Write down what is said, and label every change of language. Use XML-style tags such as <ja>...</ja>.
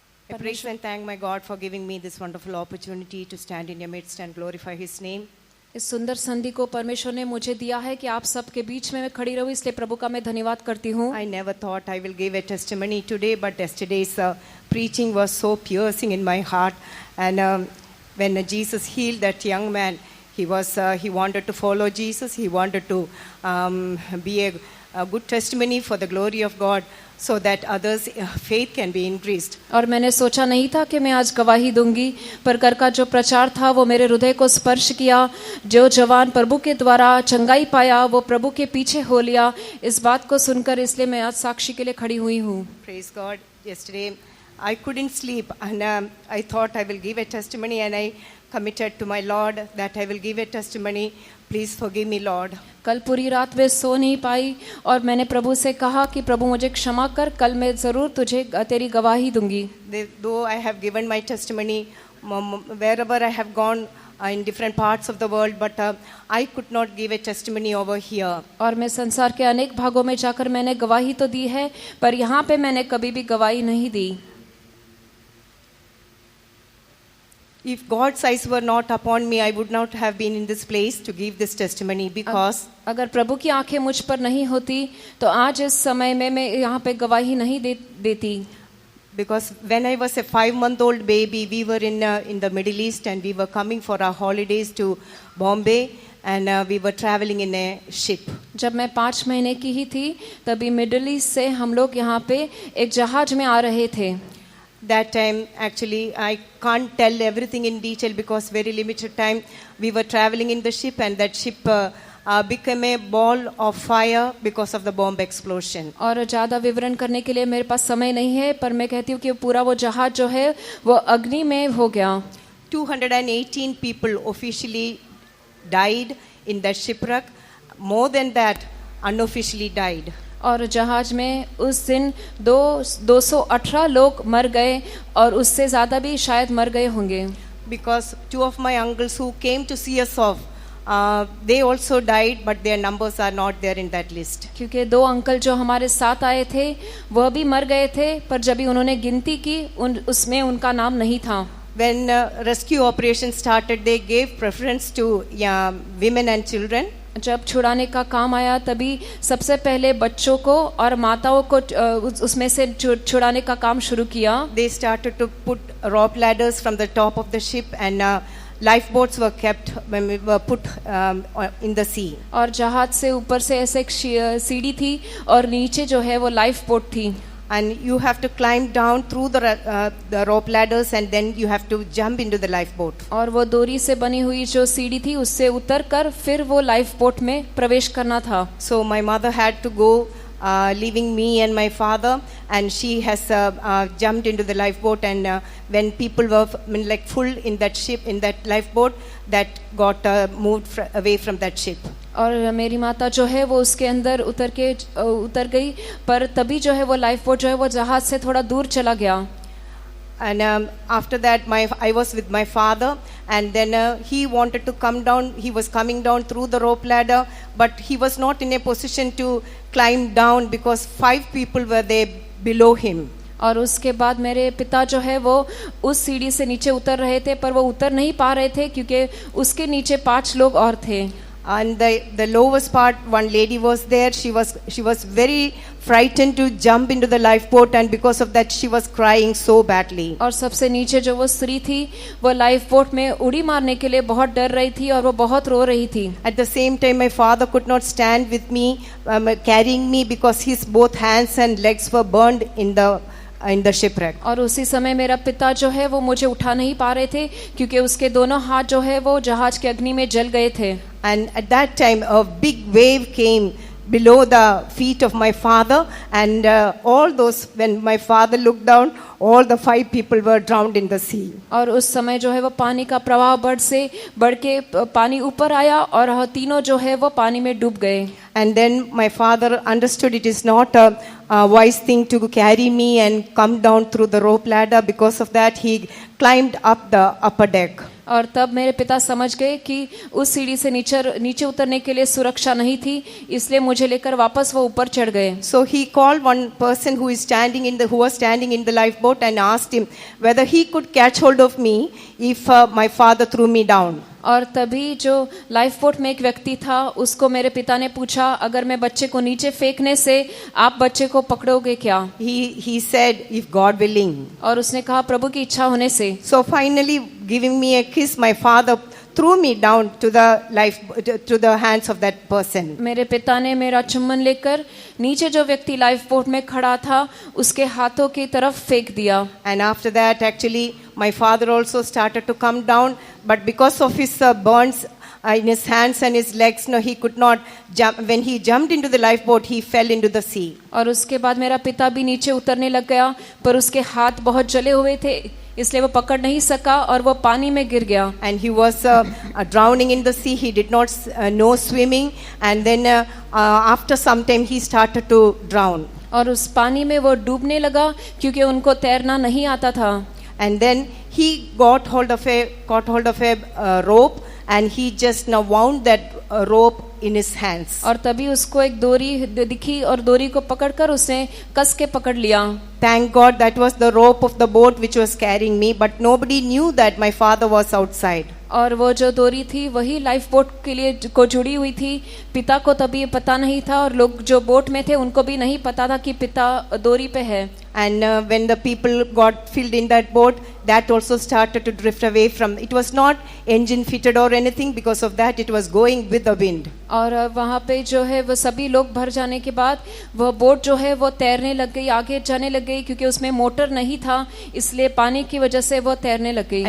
<en>I praise and thank my God for giving me this wonderful opportunity to stand in your midst and glorify His name.</en> <hi>इस सुंदर संधि को परमेश्वर ने मुझे दिया है कि आप सबके बीच में मैं खड़ी रहूं, इसलिए प्रभु का मैं धन्यवाद करती हूँ.</hi> <en>I never thought I will give a testimony today, but yesterday's preaching was so piercing in my heart. And when Jesus healed that young man, he wanted to follow Jesus. He wanted to be a good testimony for the glory of God, so that others' faith can be increased.</en> <hi>और मैंने सोचा नहीं था कि मैं आज गवाही दूंगी, पर कर का जो प्रचार था वो मेरे हृदय को स्पर्श किया. जो जवान प्रभु के द्वारा चंगाई पाया वो प्रभु के पीछे हो लिया. इस बात को सुनकर इसलिए मैं आज साक्षी के लिए खड़ी हुई हूँ.</hi> <en>Praise God. Yesterday I couldn't sleep, and I thought I will give a testimony, and I committed to my Lord that I will give a testimony. Please forgive me, Lord.</en> <hi>कल पूरी रात वे सो नहीं पाई और मैंने प्रभु से कहा कि प्रभु मुझे क्षमा कर, कल मैं ज़रूर तुझे तेरी गवाही दूंगी.</hi> <en>Though I have given my testimony wherever I have gone in different parts of the world, but I could not give a testimony over here.</en> <hi>और मैं संसार के अनेक भागों में जाकर मैंने गवाही तो दी है, पर यहाँ पे मैंने कभी भी गवाही नहीं दी.</hi> <en>If God's eyes were not upon me, I would not have been in this place to give this testimony, because</en> <hi>अगर प्रभु की आंखें मुझ पर नहीं होती तो आज इस समय में मैं यहाँ पे गवाही नहीं देती.</hi> <en>Because when I was a 5-month-old baby, we were in the Middle East, and we were coming for our holidays to Bombay, and we were traveling in a ship.</en> <hi>जब मैं 5 महीने की ही थी तभी मिडिल ईस्ट से हम लोग यहाँ पे एक जहाज में आ रहे थे.</hi> <en>That time, actually, I can't tell everything in detail because very limited time. We were traveling in the ship, and that ship became a ball of fire because of the bomb explosion.</en> <hi>और ज़्यादा विवरण करने के लिए मेरे पास समय नहीं है, पर मैं कहती हूँ कि पूरा वो जहाज जो है वो अग्नि में हो गया.</hi> <en>218 people officially died in that shipwreck. More than that, unofficially died.</en> <hi>और जहाज में उस दिन 218 लोग मर गए और उससे ज़्यादा भी शायद मर गए होंगे.</hi> <en>Because 2 of my uncles who came to see us off, they also died, but their numbers are not there in that list.</en> <hi>क्योंकि 2 अंकल जो हमारे साथ आए थे वह भी मर गए थे, पर जब भी उन्होंने गिनती की उसमें उनका नाम नहीं था.</hi> <en>When rescue operation started, they gave preference to women and children.</en> <hi>जब छुड़ाने का काम आया तभी सबसे पहले बच्चों को और माताओं को उसमें से छुड़ाने का काम शुरू किया.</hi> <en>They started to put rope ladders from the top of the ship, and lifeboats were kept when we were put in the sea.</en> <hi>और जहाज से ऊपर से ऐसे एक सीढ़ी थी और नीचे जो है वो लाइफ बोट थी.</hi> <en>And you have to climb down through the rope ladders, and then you have to jump into the lifeboat.</en> <hi>और वो डोरी से बनी हुई जो सीढ़ी थी उससे उतर कर फिर वो लाइफ बोट में प्रवेश करना था.</hi> <en>So my mother had to go, leaving me and my father, and she has jumped into the lifeboat, and when people were like full in that ship, in that lifeboat, that got moved away from that ship.</en> <hi>और मेरी माता जो है वो उसके अंदर उतर गई, पर तभी जो है वो लाइफ बोट जो है वो जहाज से थोड़ा दूर चला गया.</hi> <en>And after that, I was with my father, and then he wanted to come down. He was coming down through the rope ladder, but he was not in a position to climb down because 5 people were there below him.</en> <hi>और उसके बाद मेरे पिता जो है वो उस सीढ़ी से नीचे उतर रहे थे, पर वो उतर नहीं पा रहे थे क्योंकि उसके नीचे 5 लोग और थे.</hi> <en>And the lowest part, one lady was there. She was very frightened to jump into the lifeboat, and because of that she was crying so badly.</en> <hi>और सबसे नीचे जो वो स्त्री थी वो लाइफ बोट में उड़ी मारने के लिए बहुत डर रही थी और वो बहुत रो रही थी.</hi> <en>At the same time, my father could not stand with me, carrying me, because his both hands and legs were burned in the shipwreck.</en> <hi>और उसी समय मेरा पिता जो है वो मुझे उठा नहीं पा रहे थे क्योंकि उसके दोनों हाथ जो है वो जहाज के अग्नि में जल गए थे.</hi> <en>And at that time a big wave came below the feet of my father, and when my father looked down, all the 5 people were drowned in the sea.</en> <hi>और उस समय जो है वो पानी का प्रवाह बढ़ के पानी ऊपर आया और तीनों जो है वो पानी में डूब गए.</hi> <en>And then my father understood it is not a wise thing to carry me and come down through the rope ladder. Because of that, he climbed up the upper deck.</en> <hi>और तब मेरे पिता समझ गए कि उस सीढ़ी से नीचे उतरने के लिए सुरक्षा नहीं थी, इसलिए मुझे लेकर वापस वो ऊपर चढ़ गए.</hi> <en>So he called one person who was standing in the lifeboat and asked him whether he could catch hold of me if my father threw me down.</en> <hi>और तभी जो लाइफ बोट में एक व्यक्ति था उसको मेरे पिता ने पूछा, अगर मैं बच्चे को नीचे फेंकने से आप बच्चे को पकड़ोगे क्या?</hi> <en>He said, if God willing.</en> <hi>और उसने कहा प्रभु की इच्छा होने से.</hi> <en>So finally, giving me a kiss, my father threw me down to the hands of that person.</en> <hi>मेरे पिता ने मेरा चुम्बन लेकर नीचे जो व्यक्ति लाइफ बोट में खड़ा था उसके हाथों की तरफ फेंक दिया.</hi> <en>And after that, actually, my father also started to come down, but because of his burns in his hands and his legs, no, he could not jump. When he jumped into the lifeboat, he fell into the sea.</en> <hi>और उसके बाद मेरा पिता भी नीचे उतरने लग गया, पर उसके हाथ बहुत जले हुए थे इसलिए वो पकड़ नहीं सका और वो पानी में गिर गया.</hi> <en>And he was drowning in the sea. He did not know swimming, and then after some time he started to drown.</en> <hi>और उस पानी में वो डूबने लगा क्योंकि उनको तैरना नहीं आता था.</hi> <en>And then he got hold of a rope, and he just now wound that rope in his hands.</en> <hi>और तभी उसको एक डोरी दिखी और डोरी को पकड़कर उसने कस के पकड़ लिया.</hi> <en>Thank God that was the rope of the boat which was carrying me, but nobody knew that my father was outside.</en> <hi>और वो जो डोरी थी वही लाइफ बोट के लिए को जुड़ी हुई थी. पिता को तभी पता नहीं था और लोग जो बोट में थे उनको भी नहीं पता था कि पिता डोरी पे है.</hi> <en>And when the people got filled in that boat, that also started to drift away from. It was not engine fitted or anything. Because of that, it was going with the wind.</en> <hi>और वहाँ पे जो है वो सभी लोग भर जाने के बाद वह बोट जो है वो तैरने लग गई, आगे जाने लग गई क्योंकि उसमें मोटर नहीं था, इसलिए पानी की वजह से वो तैरने लग गई.</hi>